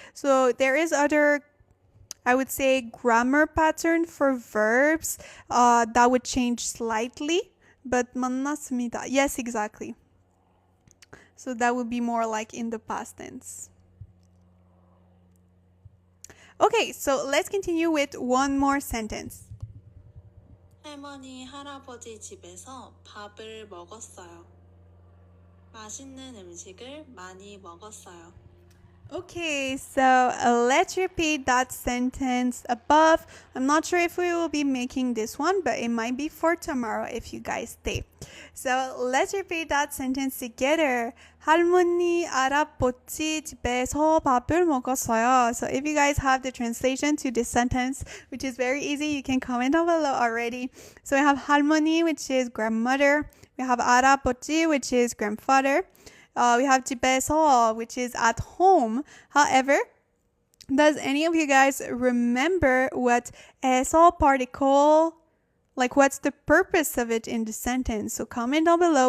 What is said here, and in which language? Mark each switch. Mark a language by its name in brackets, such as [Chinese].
[English] So there is other, I would say, grammar pattern for verbs that would change slightly, but 만났습니다. Yes, exactly. So that would be more like in the past tense. Okay, so let's continue with one more sentence. [Korean] 할머니, 할아버지 집에서 밥을 먹었어요. 맛있는 음식을 많이 먹었어요. [English] Okay, so let's repeat that sentence above. I'm not sure if we will be making this one, but it might be for tomorrow if you guys stay. So let's repeat that sentence together. [Korean] 할머니, 할아버지 집에서 밥을 먹었어요. [English] So if you guys have the translation to this sentence, which is very easy, you can comment down below already. So we have 할머니, which is grandmother. We have 할아버지, which is grandfather. We have 집에서, which is at home. However, does any of you guys remember what 에서 particle, like what's the purpose of it in the sentence? So comment down below.